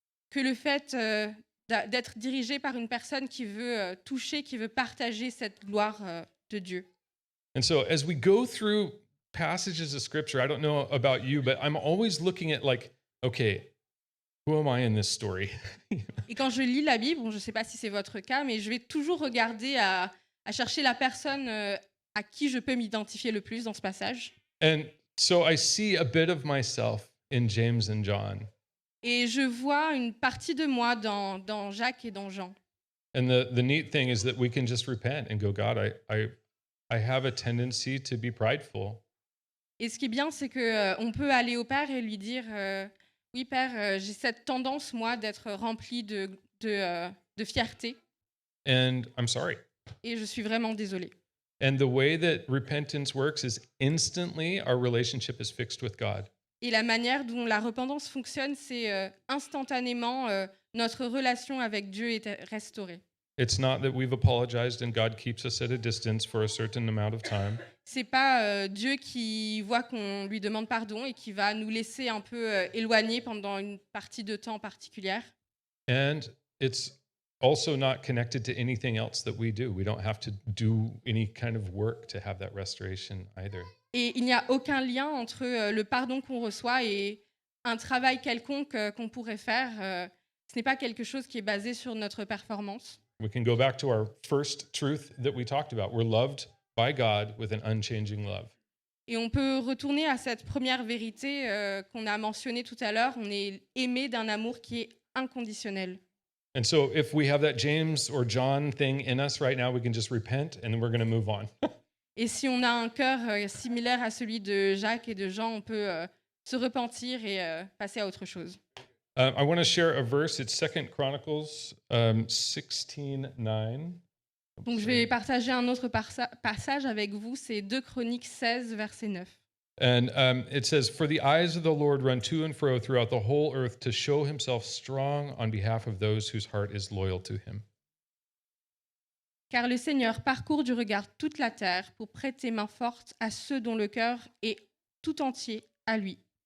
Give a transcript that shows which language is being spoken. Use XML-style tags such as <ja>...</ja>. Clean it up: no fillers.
<fr>que le fait d'être dirigé par une personne qui veut toucher, qui veut partager cette gloire de Dieu.</fr> <en>And so as we go through passages of scripture, I don't know about you, but I'm always looking at like, okay, who am I in this story?</en> <fr>Et quand je lis la Bible, bon, je ne sais pas si c'est votre cas, mais je vais toujours regarder à chercher la personne à qui je peux m'identifier le plus dans ce passage.</fr> <en>And so I see a bit of myself in James and John.</en> <fr>Et je vois une partie de moi dans Jacques et dans Jean.</fr> <en>And the neat thing is that we can just repent and go, God, I have a tendency to be prideful.</en> <fr>Et ce qui est bien, c'est qu'on peut aller au Père et lui dire oui, Père, j'ai cette tendance, moi, d'être rempli de fierté.</fr> <en>And I'm sorry.</en> <fr>Et je suis vraiment désolée.</fr> <en>And the way that repentance works is instantly our relationship is fixed with God.</en> <fr>Et la manière dont la repentance fonctionne, c'est instantanément notre relation avec Dieu est restaurée.</fr> <en>It's not that we've apologized and God keeps us at a distance for a certain amount of time.</en> <fr>C'est pas Dieu qui voit qu'on lui demande pardon et qui va nous laisser un peu éloignés pendant une partie de temps particulière.</fr> <en>And it's also not connected to anything else that we do. We don't have to do any kind of work to have that restoration either.</en> <fr>Et il n'y a aucun lien entre le pardon qu'on reçoit et un travail quelconque qu'on pourrait faire. Ce n'est pas quelque chose qui est basé sur notre performance.</fr> <en>We can go back to our first truth that we talked about. We're loved by God with an unchanging love.</en> <fr>Et on peut retourner à cette première vérité qu'on a mentionnée tout à l'heure. On est aimé d'un amour qui est inconditionnel.</fr> <en>And so if we have that James or John thing in us right now, we can just repent and then we're going to move on.</en> <fr>Et si on a un cœur similaire à celui de Jacques et de Jean, on peut se repentir et passer à autre chose.</fr> <en>I want to share a verse. It's 2 Chronicles 16:9.</en> <fr>Donc je vais partager un autre passage avec vous, c'est 2 Chroniques 16, verset 9.</fr> <en>And it says, "For the eyes of the Lord run to and fro throughout the whole earth to show himself strong on behalf of those whose heart is loyal to him."</en> <fr>Car le Seigneur parcourt du regard toute la terre pour prêter main forte à ceux dont le cœur est tout entier à lui.</fr>